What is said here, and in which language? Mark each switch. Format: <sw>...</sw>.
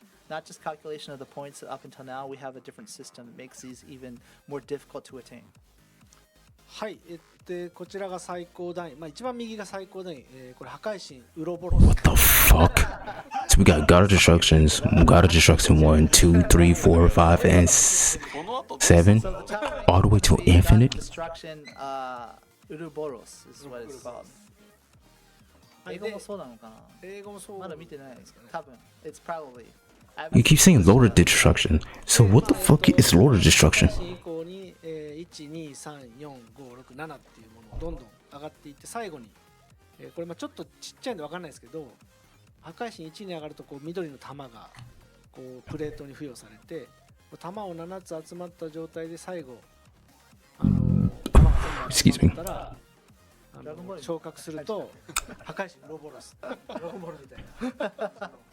<en>Not just calculation of the points up until now. We have a different system that makes these even more difficult to attain.</en> <ja>はい、こちらが最高段位、一番右が最高段位、これ破壊神ウロボロス。</ja> <en>What the fuck? So we got God of Destructions, God of Destruction 1, 2, 3, 4, 5, and 7, all the way to infinite. Destruction, Uroboros is what it's called.</en> <ja>英語もそうなのかな？英語もそう。まだ見てないですかね。多分</ja> <en>it's probably. You keep saying Lord of Destruction. So what the fuck is Lord of Destruction?</en> <ja>以降に、1、2、3、4、5、6、7っていうものをどんどん上がっていって最後に、これちょっとちっちゃいんで分かんないですけど破壊神1に上がるとこう緑の玉がこうプレートに付与されて玉を7つ集まった状態で最後玉が全部集まったら昇格すると破壊神ウロボロスドラゴンボールみたいな。</ja>